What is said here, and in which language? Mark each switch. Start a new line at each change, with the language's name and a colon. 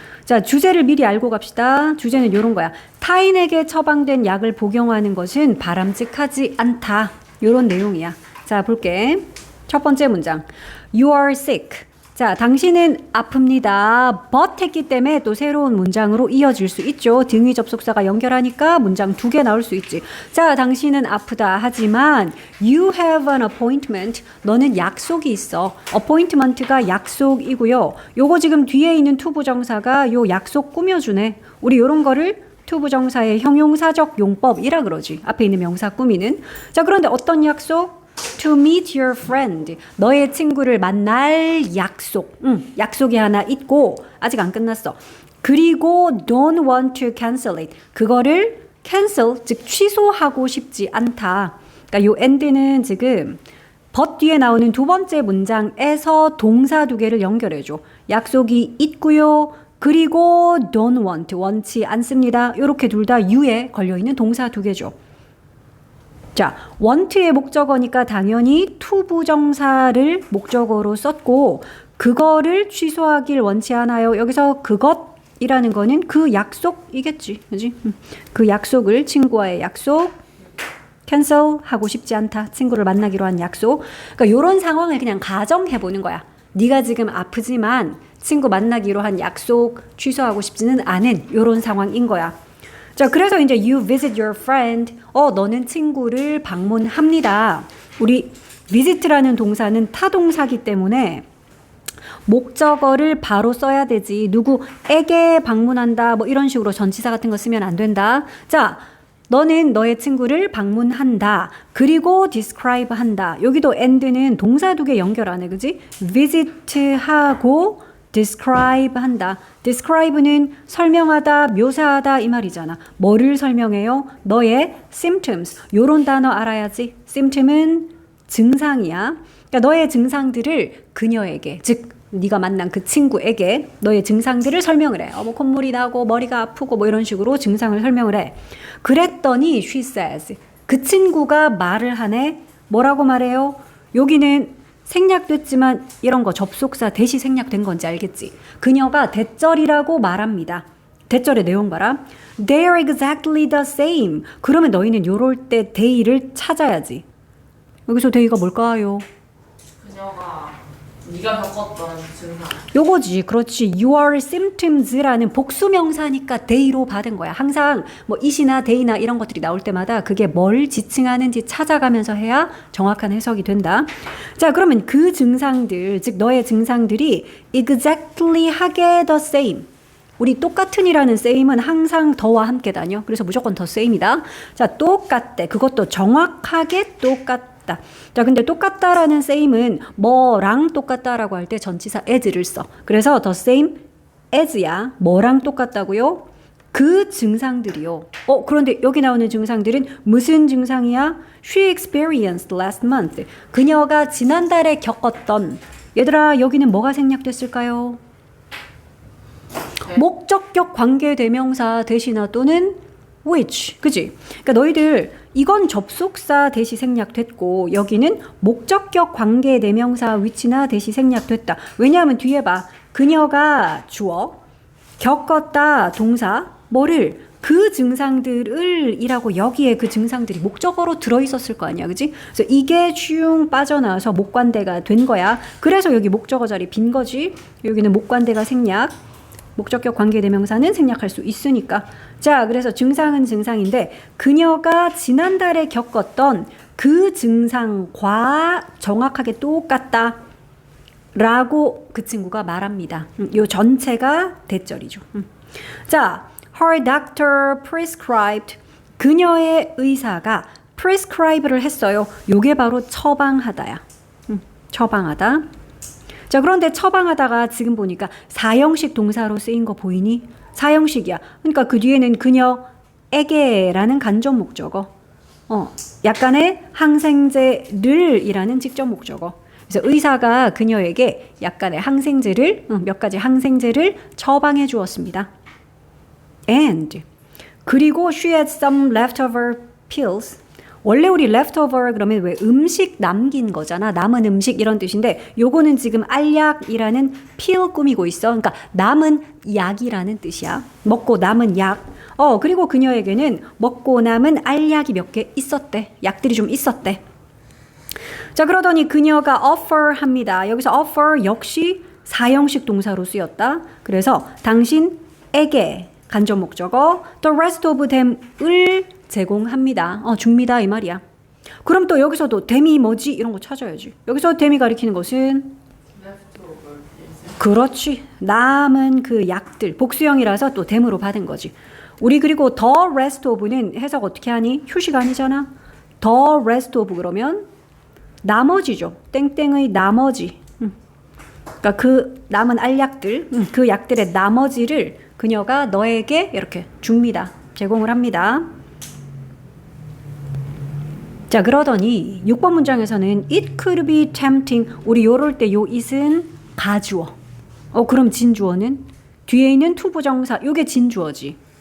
Korean: 자, 주제를 미리 알고 갑시다. 주제는 요런 거야. 타인에게 처방된 약을 복용하는 것은 바람직하지 않다. 요런 내용이야. 자, 볼게. 첫 번째 문장.
English: You are sick.
Korean: 자, 당신은 아픕니다. but 했기 때문에 또 새로운 문장으로 이어질 수 있죠. 등위 접속사가 연결하니까 문장 2개 나올 수 있지. 자, 당신은 아프다. 하지만
English: you have an appointment.
Korean: 너는 약속이 있어. appointment가 약속이고요. 요거 지금 뒤에 있는 투부정사가 요 약속 꾸며주네. 우리 요런 거를 투부정사의 형용사적 용법이라 그러지. 앞에 있는 명사 꾸미는. 자, 그런데 어떤 약속?
English: To meet your friend.
Korean: 너의 친구를 만날 약속. 약속이 하나 있고 아직 안 끝났어. 그리고
English: don't want to cancel it.
Korean: 그거를 cancel, 즉 취소하고 싶지 않다. 그러니까 요 end는 지금 but 뒤에 나오는 두 번째 문장에서 동사 두 개를 연결해줘. 약속이 있고요. 그리고
English: don't want,
Korean: 원치 않습니다. 이렇게 둘 다 you에 걸려있는 동사 두 개죠. 자, want의 목적어니까 당연히 투부정사를 목적어로 썼고 그거를 취소하길 원치 않아요. 여기서 그것이라는 거는 그 약속이겠지. 그지? 그 약속을 친구와의 약속 cancel 하고 싶지 않다. 친구를 만나기로 한 약속. 그러니까 이런 상황을 그냥 가정해 보는 거야. 네가 지금 아프지만 친구 만나기로 한 약속 취소하고 싶지는 않은 이런 상황인 거야. 자, 그래서 이제
English: you visit your friend.
Korean: 너는 친구를 방문합니다. 우리 visit라는 동사는 타동사기 때문에 목적어를 바로 써야 되지. 누구에게 방문한다. 뭐 이런 식으로 전치사 같은 거 쓰면 안 된다. 자, 너는 너의 친구를 방문한다. 그리고 describe 한다. 여기도 and는 동사 두 개 연결하네. 그지? visit하고 describe 한다. describe는 설명하다, 묘사하다 이 말이잖아. 뭐를 설명해요? 너의 symptoms. 요런 단어 알아야지. symptom은 증상이야. 그러니까 너의 증상들을 그녀에게, 즉 네가 만난 그 친구에게 너의 증상들을 설명을 해. 뭐 콧물이 나고 머리가 아프고 뭐 이런 식으로 증상을 설명을 해. 그랬더니
English: she says.
Korean: 그 친구가 말을 하네. 뭐라고 말해요? 여기는 생략됐지만 이런 거 접속사 대시 생략된 건지 알겠지? 그녀가 대절이라고 말합니다. 대절의 내용 봐라.
English: They are exactly the same.
Korean: 그러면 너희는 요럴 때 they를 찾아야지. 여기서 they가 뭘까요? 그녀가 네가 겪었던 증상. 요거지. 그렇지.
English: Your symptoms
Korean: 라는 복수명사니까 they로 받은 거야. 항상 뭐 it이나 they나 이런 것들이 나올 때마다 그게 뭘 지칭하는지 찾아가면서 해야 정확한 해석이 된다. 자, 그러면 그 증상들, 즉 너의 증상들이 exactly 하게
English: the same.
Korean: 우리 똑같은이라는 same은 항상 더와 함께 다녀. 그래서 무조건
English: the same
Korean: 이다. 자, 똑같대. 그것도 정확하게 똑같다. 자, 근데 똑같다라는 same은 뭐랑 똑같다라고 할 때 전치사 as를 써. 그래서
English: the same as
Korean: 야. 뭐랑 똑같다고요? 그 증상들이요. 그런데 여기 나오는 증상들은 무슨 증상이야?
English: She experienced last month.
Korean: 그녀가 지난달에 겪었던. 얘들아, 여기는 뭐가 생략됐을까요? 목적격 관계대명사 대시나 또는 which. 그지? 그러니까 너희들 이건 접속사 대시 생략됐고 여기는 목적격 관계대명사 which나 대시 생략됐다. 왜냐하면 뒤에 봐. 그녀가 주어, 겪었다 동사, 뭐를? 그 증상들을 이라고 여기에 그 증상들이 목적어로 들어있었을 거 아니야. 그지? 그래서 이게 슝 빠져나와서 목관대가 된 거야. 그래서 여기 목적어 자리 빈 거지. 여기는 목관대가 생략. 목적격 관계대명사는 생략할 수 있으니까. 자, 그래서 증상은 증상인데 그녀가 지난달에 겪었던 그 증상과 정확하게 똑같다 라고 그 친구가 말합니다. 요 전체가 대절이죠. 자,
English: her doctor prescribed.
Korean: 그녀의 의사가 prescribe를 했어요. 요게 바로 처방하다야. 처방하다. 자, 그런데 처방하다가 지금 보니까 사형식 동사로 쓰인 거 보이니? 사형식이야. 그러니까 그 뒤에는 그녀에게라는 간접 목적어. 약간의 항생제를 이라는 직접 목적어. 그래서 의사가 그녀에게 약간의 항생제를, 몇 가지 항생제를 처방해 주었습니다. And 그리고
English: she had some leftover pills.
Korean: 원래 우리 leftover 그러면 왜 음식 남긴 거잖아. 남은 음식 이런 뜻인데 요거는 지금 알약이라는 피를 꾸미고 있어. 그러니까 남은 약이라는 뜻이야. 먹고 남은 약. 그리고 그녀에게는 먹고 남은 알약이 몇 개 있었대. 약들이 좀 있었대. 자, 그러더니 그녀가 offer 합니다. 여기서 offer 역시 사형식 동사로 쓰였다. 그래서 당신에게 간접 목적어
English: the rest of them
Korean: 을 제공합니다. 줍니다 이 말이야. 그럼 또 여기서도 them이 뭐지? 이런 거 찾아야지. 여기서 them이 가리키는 것은
English: leftover is
Korean: 그렇지. 남은 그 약들 복수형이라서 또 them으로 받은 거지. 우리 그리고
English: the rest of
Korean: 는 해석 어떻게 하니? 휴식 아니잖아.
English: the rest of
Korean: 그러면 나머지죠. 땡땡의 나머지. 그러니까 그 남은 알약들, 그 약들의 나머지를 그녀가 너에게 이렇게 줍니다. 제공을 합니다. 자, 그러더니 6번 문장에서는
English: it could be tempting.
Korean: 우리 요럴 때 요 it은 가주어. 그럼 진주어는 뒤에 있는 to 부정사. 요게 진주어지.